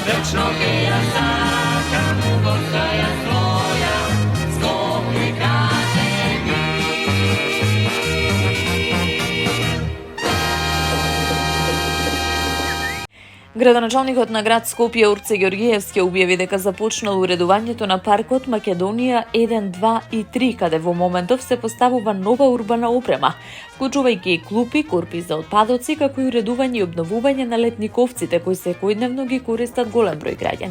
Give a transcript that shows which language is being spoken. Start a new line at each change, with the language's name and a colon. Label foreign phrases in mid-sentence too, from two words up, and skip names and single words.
Macedonian: Tačno ke ja sakam, postaja svoja, skopni kaženi. Градоначалникот на град Скопје Орце Ѓоргиевски објави дека започнало уредувањето на паркот Македонија 1, 2 и 3, каде во моментов се поставува нова урбана опрема, вклучувајќи и клупи, корпи за отпадоци, како и уредување и обновување на летниковците кои секојдневно ги користат голем број граѓани.